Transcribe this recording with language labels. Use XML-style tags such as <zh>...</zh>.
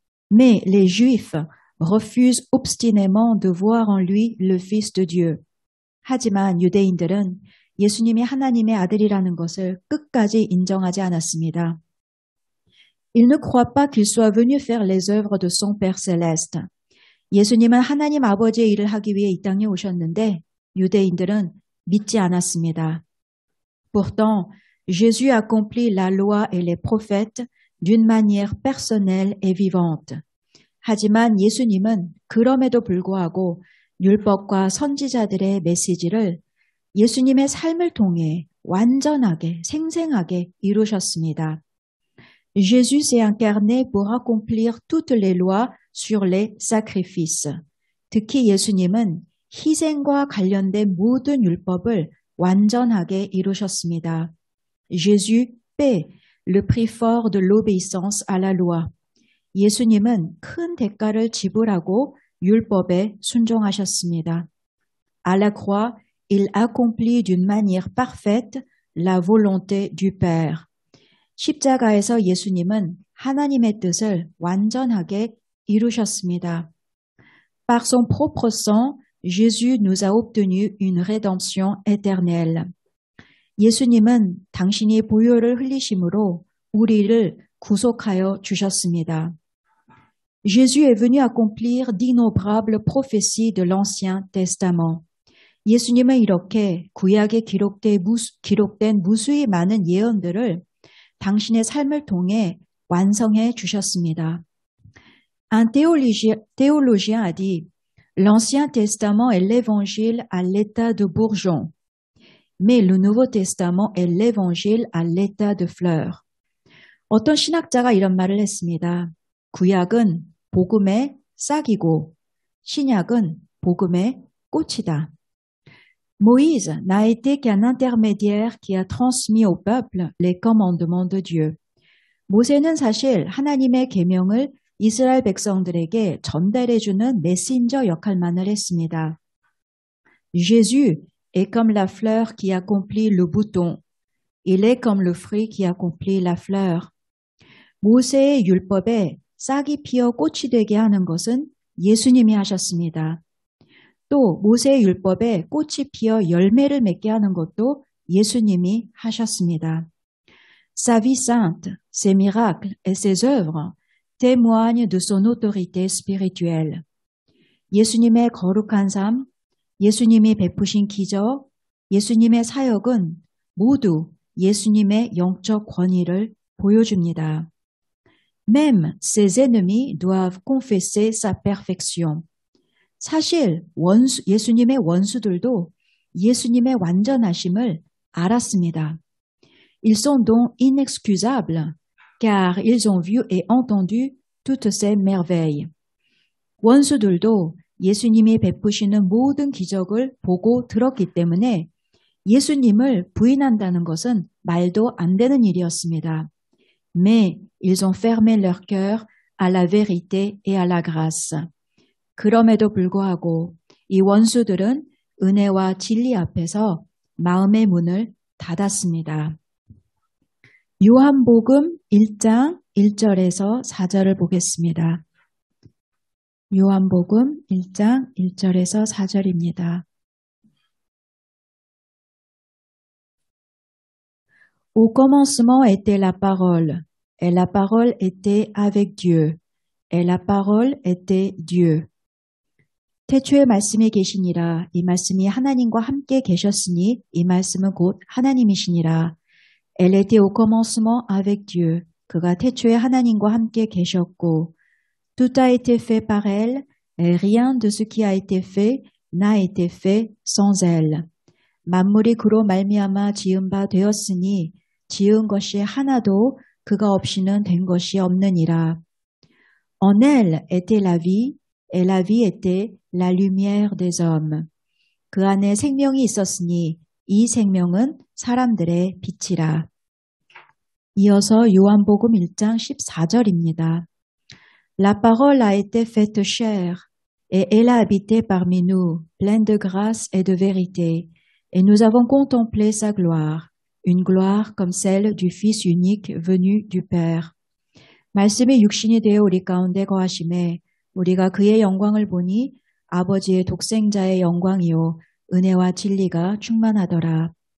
<fr>Mais les Juifs refusent obstinément de voir en lui le Fils de Dieu.</fr> <ko>하지만 유대인들은 예수님이 하나님의 아들이라는 것을 끝까지 인정하지 않았습니다.</ko> <fr>Ils ne croient pas qu'il soit venu faire les œuvres de son Père céleste.</fr> <ko>예수님은 하나님 아버지의 일을 하기 위해 이 땅에 오셨는데 유대인들은 믿지 않았습니다.</ko> <fr>Pourtant, Jésus accomplit la loi et les prophètes d'une manière personnelle et vivante.</fr> <ko>하지만 예수님은 그럼에도 불구하고 율법과 선지자들의 메시지를 예수님의 삶을 통해 완전하게, 생생하게 이루셨습니다.</ko> <fr>Jésus s'est incarné pour accomplir toutes les lois sur les sacrifices.</fr> <ko>특히 예수님은 희생과 관련된 모든 율법을 완전하게 이루셨습니다.</ko> <fr>Jésus paie le prix fort de l'obéissance à la loi.</fr> <ko>예수님은 큰 대가를 지불하고 율법에 순종하셨습니다.</ko> <fr>À la croix, il accomplit d'une manière parfaite la volonté du Père.</fr> <ko>십자가에서 예수님은 하나님의 뜻을 완전하게 이루셨습니다.</ko> <fr>Par son propre sang, Jésus nous a obtenu une rédemption éternelle.</fr> <ko>예수님은 당신이 보혈을 흘리심으로 우리를 구속하여 주셨습니다.</ko> <fr>Jésus est venu accomplir d'innombrables prophéties de l'Ancien Testament.</fr> <ko>예수님은 이렇게 구약에 기록된 무수히 많은 예언들을 당신의 삶을 통해 완성해 주셨습니다.</ko> <fr>Un théologien a dit, l'Ancien Testament est l'évangile à l'état de bourgeon, mais le Nouveau Testament est l'évangile à l'état de fleur.</fr> <ko>어떤 신학자가 이런 말을 했습니다. 구약은 복음의 싹이고 신약은 복음의 꽃이다.</ko> <fr>Moïse n'a été qu'un intermédiaire qui a transmis au peuple les commandements de Dieu.</fr> <ko>모세는 사실 하나님의 계명을 이스라엘 백성들에게 전달해주는 메신저 역할만을 했습니다.</ko> <fr>Jésus est comme la fleur qui accomplit le bouton. Il est comme le fruit qui accomplit la fleur.</fr> <ko>모세의 율법에 싹이 피어 꽃이 되게 하는 것은 예수님이 하셨습니다. 또 모세의 율법에 꽃이 피어 열매를 맺게 하는 것도 예수님이 하셨습니다.</ko> <fr>Sa vie sainte, ses miracles et ses œuvres témoignent de son autorité spirituelle.</fr> <ko>예수님의 거룩한 삶, 예수님이 베푸신 기적, 예수님의 사역은 모두 예수님의 영적 권위를 보여줍니다.</ko> <fr>Même ses ennemis doivent confesser sa perfection.</fr> <ko>사실 예수님의 원수들도 예수님의 완전하심을 알았습니다.</ko> <fr>Ils sont donc inexcusables, car ils ont vu et entendu toutes ces merveilles.</fr> <ko>원수들도 예수님이 베푸시는 모든 기적을 보고 들었기 때문에 예수님을 부인한다는 것은 말도 안 되는 일이었습니다.</ko> <fr>Mais ils ont fermé leur cœur à la vérité et à la grâce.</fr> <ko>그럼에도 불구하고 이 원수들은 은혜와 진리 앞에서 마음의 문을 닫았습니다. 요한복음 1장 1절에서 4절을 보겠습니다. 요한복음 1장 1절에서 4절입니다.</ko> <fr>Au commencement était la parole, et la parole était avec Dieu, et la parole était Dieu.</fr> <ko>태초에 말씀이 계시니라. 이 말씀이 하나님과 함께 계셨으니 이 말씀은 곧 하나님이시니라.</ko> <fr>Elle était au commencement avec Dieu.</fr> <ko>그가 태초에 하나님과 함께 계셨고</ko> <fr>Tout a été fait par elle, Et rien de ce qui a été fait n'a été fait sans elle.</fr> <ko>만물이 그로 말미암아 지은 바 되었으니 지은 것이 하나도 그가 없이는 된 것이 없느니라.</ko> <fr>En elle était la vie, et la vie était la lumière des hommes.</fr> <ko>그 안에 생명이 있었으니 이 생명은 사람들의 빛이라. 이어서 요한복음 1장 14절입니다.</ko> <fr>La parole a été faite chair, et elle a habité parmi nous, pleine de grâce et de vérité, et nous avons contemplé sa gloire, une gloire comme celle du Fils unique venu du Père.</fr> <ko>말씀이 육신이 되어 우리 가운데 거하심에 우리가 그의 영광을 보니 아버지의 독생자의 영광이요 은혜와 진리가 충만하더라.</ko>